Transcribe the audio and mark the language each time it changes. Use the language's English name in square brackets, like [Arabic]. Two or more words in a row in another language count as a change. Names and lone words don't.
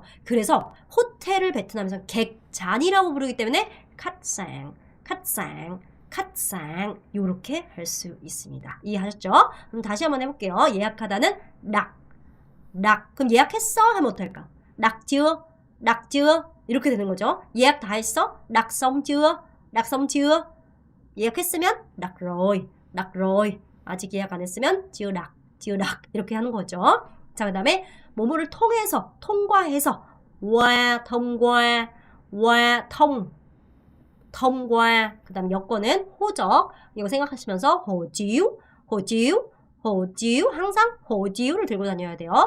[Korean] 그래서 호텔을 베트남에서 객잔이라고 부르기 때문에 [Vietnamese] khách sạn, khách sạn, khách sạn [Korean] 요렇게 할 수 있습니다. 이해하셨죠? 그럼 다시 한번 해볼게요. 예약하다는 락. 그럼 예약했어? 하면 어떨까? [Vietnamese] đặt chưa? đặt chưa? [Korean] 이렇게 되는 거죠. 예약 다 했어? [Vietnamese] đặt xong chưa? đặt xong chưa? [Korean] 예약했으면 [Vietnamese] đặt rồi. [Korean] 아직 예약 안 했으면 [Vietnamese] chưa đặt [Korean] 이렇게 하는 거죠. 자, 그 다음에 뭐뭐를 통해서, 통과해서 qua 통과 그 다음 여권은 호적 이거 생각하시면서 호지우 항상 호지우를 들고 다녀야 돼요.